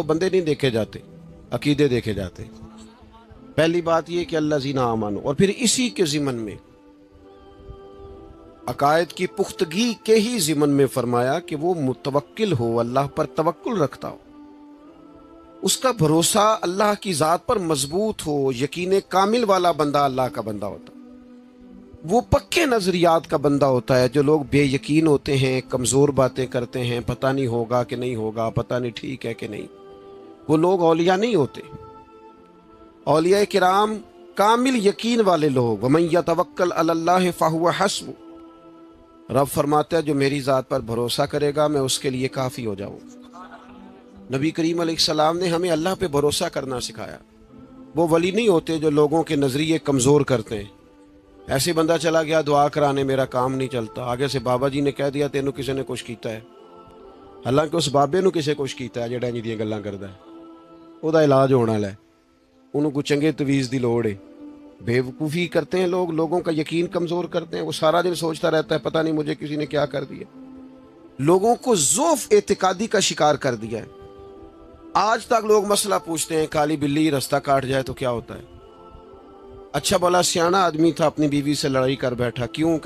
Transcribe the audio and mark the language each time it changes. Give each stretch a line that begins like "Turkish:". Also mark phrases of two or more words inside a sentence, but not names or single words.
Urdu: بندے نہیں دیکھے جاتے، عقیدے دیکھے جاتے۔ پہلی بات یہ کہ
Arabic: الذین آمنوا،
Urdu: اور پھر اسی کے ضمن میں عقائد کی پختگی کے ہی ضمن میں فرمایا کہ وہ متوکل ہو، اللہ پر توکل رکھتا ہو، اس کا بھروسہ اللہ کی ذات پر مضبوط ہو، یقین کامل والا بندہ اللہ کا بندہ ہوتا ہے۔ وہ پکے نظریات کا بندہ ہوتا ہے۔ جو لوگ بے یقین ہوتے ہیں، کمزور باتیں کرتے ہیں، پتہ نہیں ہوگا کہ نہیں ہوگا، پتہ نہیں ٹھیک ہے کہ نہیں، وہ لوگ اولیاء نہیں ہوتے۔ اولیاء کرام کامل یقین والے لوگ،
Arabic: وَمَن يَتَوَكَّلْ عَلَى اللَّهِ فَهُوَ حَسْبُهُ،
Urdu: رب فرماتا ہے جو میری ذات پر بھروسہ کرے گا میں اس کے لیے کافی ہو جاؤں گا۔ نبی کریم علیہ السلام نے ہمیں اللہ پہ بھروسہ کرنا سکھایا۔ وہ ولی نہیں ہوتے جو لوگوں کے نظریے کمزور کرتے ہیں۔ ایسے بندہ چلا گیا دعا کرانے، میرا کام نہیں چلتا، آگے سے بابا جی نے کہہ دیا
Punjabi: تینوں کسی نے کچھ کیتا ہے، حالانکہ اس بابے نو کسے کچھ کیتا ہے جڑا انج دیاں گلاں کردا ہے، او دا علاج ہونا ہے، انہوں کو چنگے تویز دی لوڑ ہے۔
Urdu: بے وقوفی کرتے ہیں لوگ، لوگوں کا یقین کمزور کرتے ہیں۔ وہ سارا دن سوچتا رہتا ہے پتہ نہیں مجھے کسی نے کیا کر دیا، لوگوں کو ضعف اعتقادی کا شکار کر دیا ہے۔ آج تک لوگ مسئلہ پوچھتے ہیں کالی بلی رستہ کاٹ جائے تو کیا ہوتا ہے؟ اچھا بھلا سیانا آدمی تھا، اپنی بیوی سے لڑائی کر بیٹھا، کیوں؟